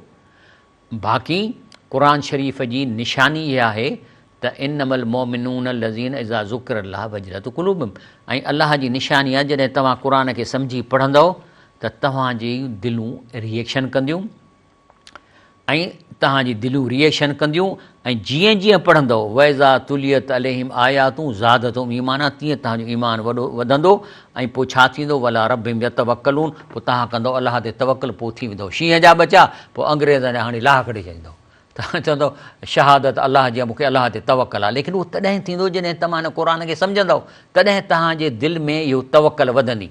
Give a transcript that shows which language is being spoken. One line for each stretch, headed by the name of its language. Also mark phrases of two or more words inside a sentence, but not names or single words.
Sindhi: बाक़ी क़ुर शरीफ़ जी निशानी इहा आहे त
Arabic: إنما المؤمنون الذين إذا ذكر الله وجلت قلوبهم,
Sindhi: ऐं अल्लाह जी निशानी आहे जॾहिं तव्हां क़ुर खे सम्झी पढ़ंदव त तव्हांजी दिलूं रिएक्शन कंदियूं ऐं तव्हांजी दिलूं रिएक्शन कंदियूं ऐं जीअं जीअं पढ़ंदव
Arabic: وإذا تليت عليهم آياته زادتهم إيمانا,
Sindhi: तीअं तव्हांजो ईमान वॾो वधंदो ऐं पोइ छा थींदो
Arabic: وعلى ربهم يتوكلون,
Sindhi: पोइ तव्हां कंदव अलाह ते तवक्कल, पोइ थी वेंदो शींहं जा बचा। पोइ अंग्रेज़ ने हाणे लाह कढी छॾींदो, तव्हां चवंदव शहादत अलाह जी मूंखे अलाह ते तवक्कल आहे। लेकिन उहो तॾहिं थींदो जॾहिं तव्हां हिन क़ुर खे सम्झंदव, तॾहिं तव्हांजे दिलि में इहो तवक्कल वधंदी।